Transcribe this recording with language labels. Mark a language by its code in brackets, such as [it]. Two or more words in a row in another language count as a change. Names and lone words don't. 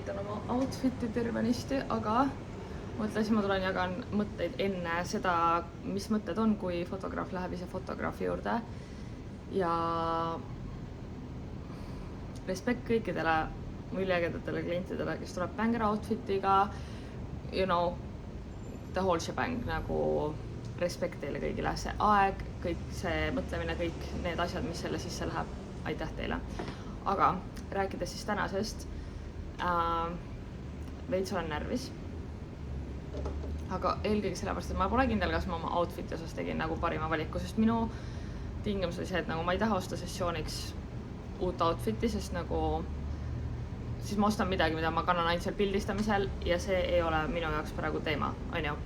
[et] Näitan oma outfiti tervenisti, aga mõtlesin, ma tulen jagan mõtteid enne seda, mis mõtted on, kui fotograaf läheb ise fotograafi juurde. Ja respekt kõikidele üliägedatele klientidele, kes tuleb banger outfitiga, [en] you know, the whole shebang, [et] nagu respekt teile kõigile, see aeg, kõik see mõtlemine, kõik need asjad, mis selle sisse läheb, aitäh teile. Aga rääkides siis tänasest, veits olen närvis, aga eelkõige sellepärast, et ma pole kindel, kas ma oma outfiti osas tegin nagu parima valiku, sest minu tingimus oli see, et nagu ma ei taha osta sessiooniks uut outfiti, sest nagu siis ma ostan midagi, mida ma kannan ainult seal pildistamisel ja see ei ole minu jaoks praegu teema, on ju.